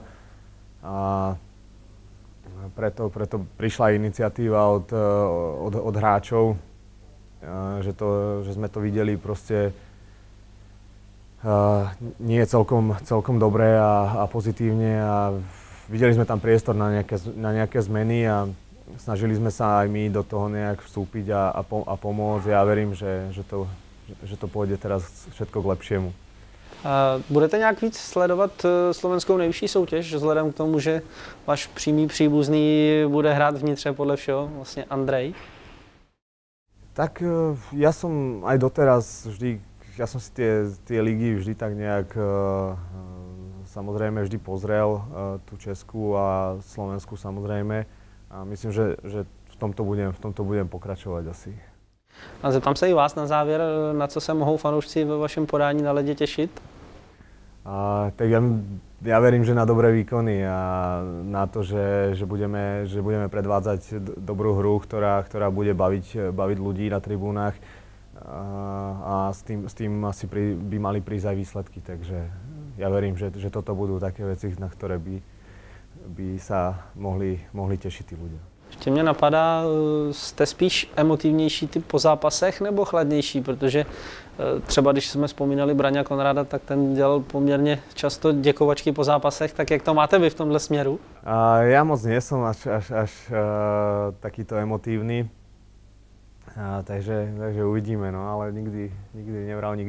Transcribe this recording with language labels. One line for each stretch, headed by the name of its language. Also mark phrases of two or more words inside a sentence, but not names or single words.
Slovak: A preto prišla iniciatíva od hráčov, že sme to videli proste nie celkom dobre a pozitívne a videli sme tam priestor na nejaké zmeny a snažili sme sa aj my do toho nejak vstúpiť a pomôcť. Ja verím, že to pôjde teraz všetko k lepšiemu.
Czech: Budete nějak víc sledovat slovenskou nejvyšší soutěž, vzhledem k tomu, že váš přímý příbuzný bude hrát vnitře podle všeho, vlastně Andrej?
Slovak: Tak ja som aj doteraz vždy, ja som si tie ligy vždy tak nejak samozrejme vždy pozrel, tú českú a slovenskú samozrejme. A myslím, že v tomto budem pokračovať asi.
Czech: A zeptám se i vás na závěr, na co se mohou fanoušci ve vašem podání na ledě těšit?
Slovak: Tak ja verím, že na dobré výkony a na to, že budeme predvádzať dobrú hru, ktorá bude baviť ľudí na tribúnach a s tým asi by mali prísť aj výsledky. Takže ja verím, že toto budú také veci, na ktoré by sa mohli tešiť tí ľudia.
Czech: Ještě mě napadá, jste spíš emotivnější typ po zápasech nebo chladnější, protože třeba když jsme vzpomínali Braňa Konráda, tak ten dělal poměrně často děkovačky po zápasech, tak jak to máte vy v tomhle směru?
Slovak: Ja moc nie som až takýto emotívny, takže uvidíme, no, ale nikdy nevral nikdy.